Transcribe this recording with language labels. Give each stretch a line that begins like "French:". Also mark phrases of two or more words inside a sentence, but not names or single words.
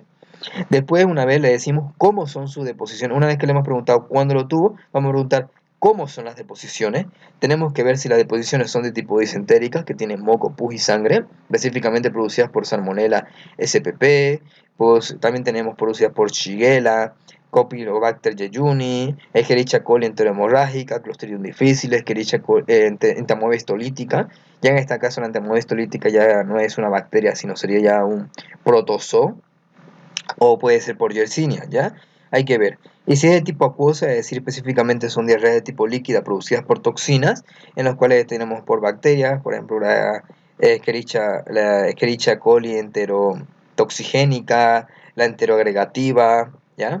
Spanish: Después, una vez le decimos cómo son sus deposiciones. Una vez que le hemos preguntado cuándo lo tuvo, vamos a preguntar cómo son las deposiciones. Tenemos que ver si las deposiciones son de tipo disentéricas, que tienen moco, pus y sangre, específicamente producidas por Salmonella spp. Pues, también tenemos producidas por Shigella, Campylobacter jejuni, Escherichia coli enterohemorrágica, Clostridium difficile, Escherichia coli entamoeba histolítica. Ya en este caso la entamoeba histolítica ya no es una bacteria, sino sería ya un protozoo, o puede ser por Yersinia, ¿ya? Hay que ver. Y si es de tipo acuosa, es decir, específicamente son diarreas de tipo líquida producidas por toxinas, en las cuales tenemos por bacterias, por ejemplo, la Escherichia coli enterotoxigénica, la enteroagregativa, ¿ya?